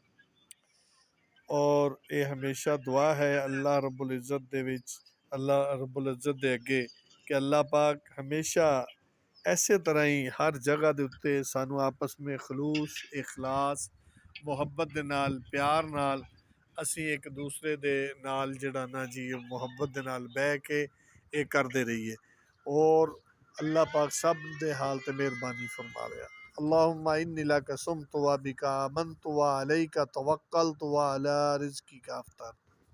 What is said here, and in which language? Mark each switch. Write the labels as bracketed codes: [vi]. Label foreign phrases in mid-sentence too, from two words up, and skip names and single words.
[pa] اور یہ ہمیشہ دعا اے اللہ رب العزت دے وچ اللہ رب العزت دے اگے کہ اللہ پاک ہمیشہ ایسے طرح ہی ہر جگہ دے اتے سانوں آپس وچ خلوص اخلاص محبت دے نال پیار نال اسی اک دوجے دے نال جیہڑا نال جی محبت دے نال بہہ کے یہ کردے رہیے، اور اللہ پاک سب دے حال تے مہربانی فرماوے. [ar] اللهم إني لك صمت وبك آمنت وعليك توكلت وعلى رزقك أفطرت.